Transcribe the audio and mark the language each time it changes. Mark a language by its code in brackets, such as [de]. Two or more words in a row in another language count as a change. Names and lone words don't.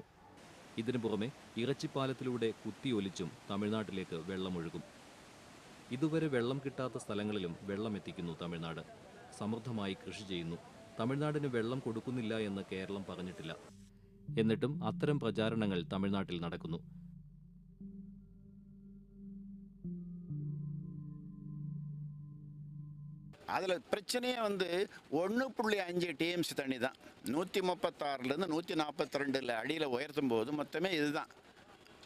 [ml] ഇതിനു പുറമെ ഇറച്ചിപ്പാലത്തിലൂടെ കുത്തിയൊലിച്ചും തമിഴ്നാട്ടിലേക്ക് വെള്ളമൊഴുകും. ഇതുവരെ വെള്ളം കിട്ടാത്ത സ്ഥലങ്ങളിലും വെള്ളം എത്തിക്കുന്നു തമിഴ്നാട്. സമൃദ്ധമായി കൃഷി ചെയ്യുന്നു. തമിഴ്നാടിന് വെള്ളം കൊടുക്കുന്നില്ല എന്ന് കേരളം പറഞ്ഞിട്ടില്ല. എന്നിട്ടും അത്തരം പ്രചാരണങ്ങൾ തമിഴ്നാട്ടിൽ നടക്കുന്നു. [ta] அதில் பிரச்சனையே 1.5 டிஎம்சி தண்ணி தான். 136லேருந்து 142 அடியில் உயர்த்தும் போது மொத்தமே இதுதான்.